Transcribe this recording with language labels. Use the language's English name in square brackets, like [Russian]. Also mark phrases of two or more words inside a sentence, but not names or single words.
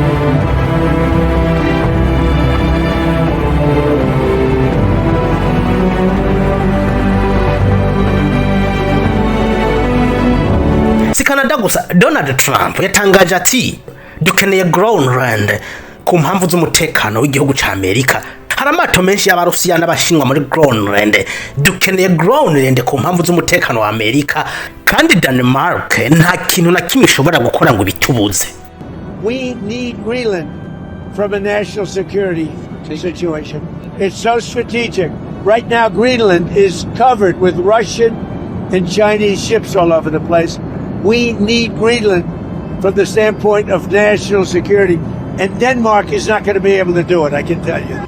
[Rundi] Si Canada gusa, Donald Trump yatangaje ati dukeneye Groenland ku mpamvu z'umutekano w'igihugu ca Amerika. Hari amato menshi y'Abarusiya n'Abashinwa muri Groenland. Dukeneye Groenland ku mpamvu z'umutekano wa Amerika, kandi Denmark nta kintu na kimwe ishobora gukora ngo bitubuze. [English] We need Greenland from a national security situation. It's so strategic. Right now Greenland is covered with Russian and Chinese ships all over the place. We need Greenland from the standpoint of national security. And Denmark is not going to be able to do it, I can tell you.